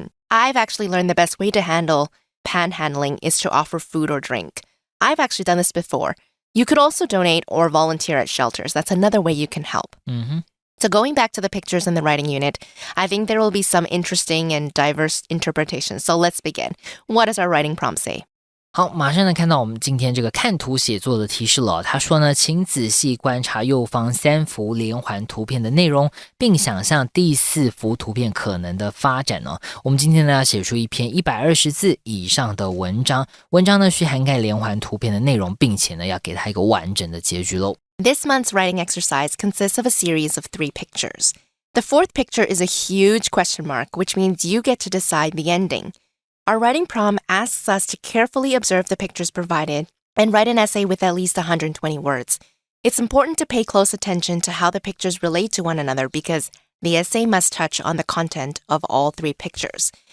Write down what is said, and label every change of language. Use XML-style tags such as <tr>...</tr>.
<en>I've actually learned the best way to handle panhandling is to offer food or drink. I've actually done this before. You could also donate or volunteer at shelters. That's another way you can help. So going back to the pictures in the writing unit, I think there will be some interesting and diverse interpretations. So let's begin. What does our writing prompt say?</en> <zh>好，马上呢看到我们今天这个看图写作的提示了。他说呢，请仔细观察右方3幅连环图片的内容，并想象第4幅图片可能的发展哦。我们今天呢要写出一篇120字以上的文章，文章呢需涵盖连环图片的内容，并且呢要给它一个完整的结局咯。</zh> <en>This month's writing exercise consists of a series of 3 pictures. The 4th picture is a huge question mark, which means you get to decide the ending.Our writing prompt asks us to carefully observe the pictures provided and write an essay with at least 120 words. It's important to pay close attention to how the pictures relate to one another because the essay must touch on the content of all 3 pictures.</en>